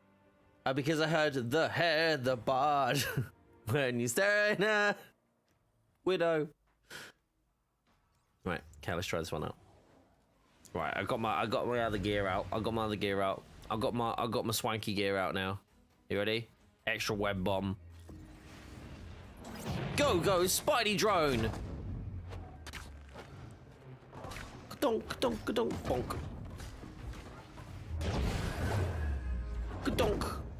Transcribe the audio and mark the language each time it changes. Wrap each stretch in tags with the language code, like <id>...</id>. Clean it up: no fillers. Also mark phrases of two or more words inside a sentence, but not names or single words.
<en>Because I heard the hair, the bod when you stare at her. Widow. Right, okay, let's try this one out. Right, I got my other gear out. I got my swanky gear out now. You ready? Extra web bomb. Go, Spidey drone. Ka-donk, ka-donk, ka-donk, bonk. Ka-donk.</en>